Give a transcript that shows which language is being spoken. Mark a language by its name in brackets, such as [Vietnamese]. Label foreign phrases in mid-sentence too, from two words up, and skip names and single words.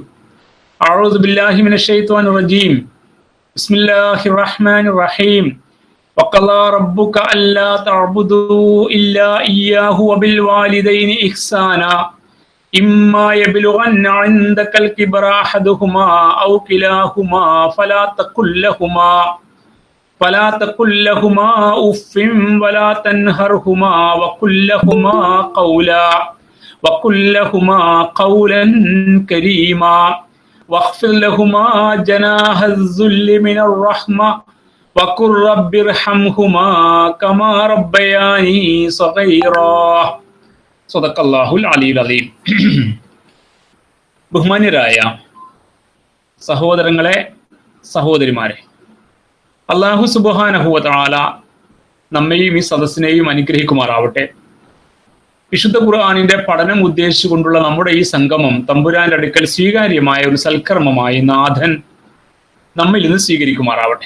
[Arabic] أعوذ بالله من الشيطان الرجيم. بسم الله الرحمن الرحيم. وقضى ربك ألا تعبدوا إلا إياه وبالوالدين إحسانا إما يبلغن عندك الكبر أحدهما أو كلاهما فلا تقل لهما أف ولا تنهرهما وقل لهما قولا كريما واخفض لهما جناح الذل من الرحمة وقل رب ارحمهما كما ربياني صغيرا. صدق الله العلي العظيم. [Malayalam] ബഹുമാന്യരായ സഹോദരങ്ങളെ, സഹോദരിമാരെ, [Arabic] الله سبحانه وتعالى [Malayalam] നമ്മെയും ഈ സദസ്സിനെയും അനുഗ്രഹിക്കുമാറാവട്ടെ. വിശുദ്ധ ഖുർആനിന്റെ പഠനം ഉദ്ദേശിച്ചുകൊണ്ടുള്ള നമ്മുടെ ഈ സംഗമം തമ്പുരാന്റെ അടുക്കൽ സ്വീകാര്യമായ ഒരു സൽക്കർമ്മമായി നാഥൻ നമ്മിൽ നിന്ന് സ്വീകരിക്കുമാറാവട്ടെ.